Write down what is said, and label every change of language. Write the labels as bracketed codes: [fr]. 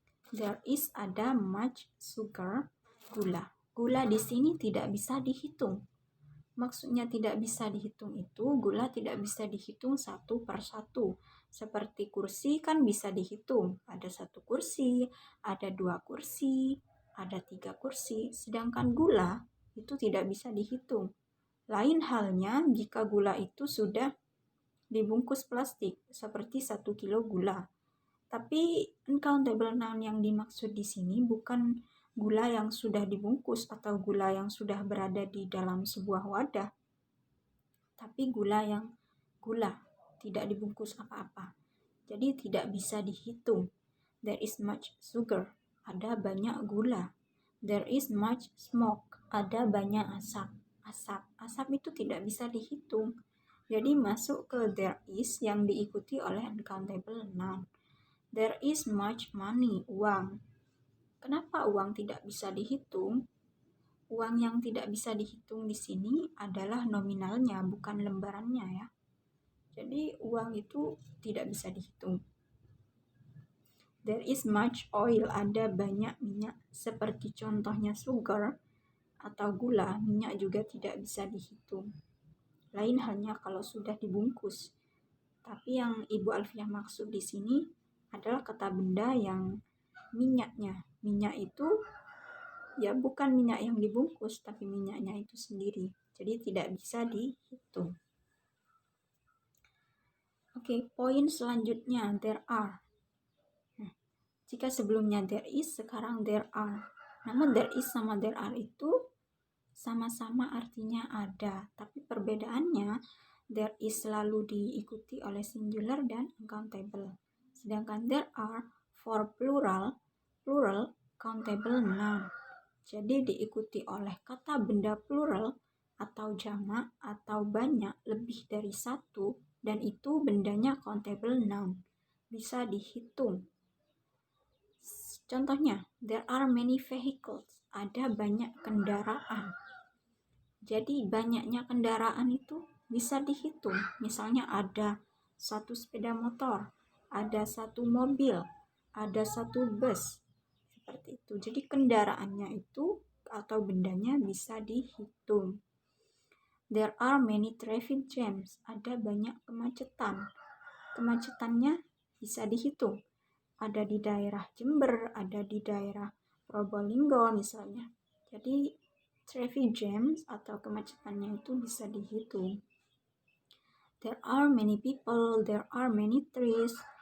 [en] There is ada much sugar, gula. [id] Gula di sini tidak bisa dihitung. Maksudnya tidak bisa dihitung itu, gula tidak bisa dihitung satu per satu. Seperti kursi kan bisa dihitung. Ada satu kursi, ada dua kursi, ada tiga kursi. Sedangkan gula itu tidak bisa dihitung. Lain halnya jika gula itu sudah dibungkus plastik, seperti 1 kilo gula. Tapi uncountable noun yang dimaksud di sini bukan gula yang sudah dibungkus atau gula yang sudah berada di dalam sebuah wadah. Tapi gula yang tidak dibungkus apa-apa. Jadi tidak bisa dihitung. [en] There is much sugar. [id] Ada banyak gula. [en] There is much smoke. [id] Ada banyak asap. Asap itu tidak bisa dihitung. Jadi masuk ke there is yang diikuti oleh uncountable noun. [en] There is much money, uang. [id] Kenapa uang tidak bisa dihitung? Uang yang tidak bisa dihitung di sini adalah nominalnya, bukan lembarannya ya. Jadi uang itu tidak bisa dihitung. [en] There is much oil, [id] ada banyak minyak. Seperti contohnya sugar atau gula, minyak juga tidak bisa dihitung. Lain halnya kalau sudah dibungkus. Tapi yang Ibu Alfiah maksud di sini adalah kata benda yang minyaknya. Minyak itu Ya, bukan minyak yang dibungkus, tapi minyaknya itu sendiri. Jadi tidak bisa dihitung. Oke, poin selanjutnya, there are. Nah, jika sebelumnya there is, sekarang there are. Namun there is sama there are itu sama-sama artinya ada, tapi perbedaannya there is selalu diikuti oleh singular dan uncountable. [en] Sedangkan there are for plural countable noun. [id] Jadi diikuti oleh kata benda plural atau jamak atau banyak lebih dari satu, dan itu bendanya countable noun, bisa dihitung. Contohnya, [en] there are many vehicles, [id] ada banyak kendaraan. Jadi banyaknya kendaraan itu bisa dihitung. Misalnya ada satu sepeda motor, ada satu mobil, ada satu bus, seperti itu. Jadi kendaraannya itu atau bendanya bisa dihitung. [en] There are many traffic jams, [id] ada banyak kemacetan. Kemacetannya bisa dihitung. Ada di daerah Jember, ada di daerah Probolinggo misalnya. Jadi traffic jams atau kemacetannya itu bisa dihitung. [en] There are many people, there are many trees.